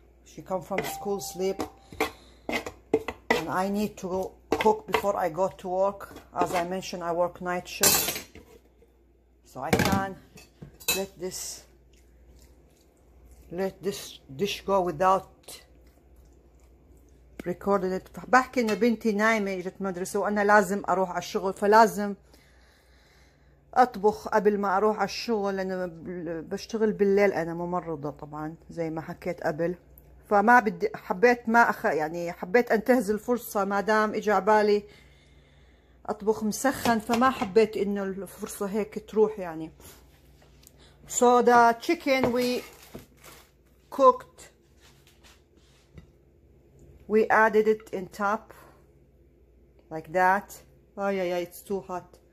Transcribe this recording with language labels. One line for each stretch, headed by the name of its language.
English: She come from school sleep, and I need to go cook before I go to work. As I mentioned, I work night shift, so I can't let this dish go without recording it.
Arabic: بحكي إن بنتي نايمة اجت مدرسة وأنا لازم أروح على الشغل، فلازم أطبخ قبل ما أروح على الشغل، لأنه بشتغل بالليل، أنا ممرضة طبعا زي ما حكيت قبل، فما بدي، حبيت ما يعني حبيت أنتهز الفرصة ما دام إجا عبالي أطبخ مسخن، فما حبيت إنه الفرصة هيك تروح يعني.
English: So the chicken we cooked, we added it in top like that. Oh yeah, it's too hot.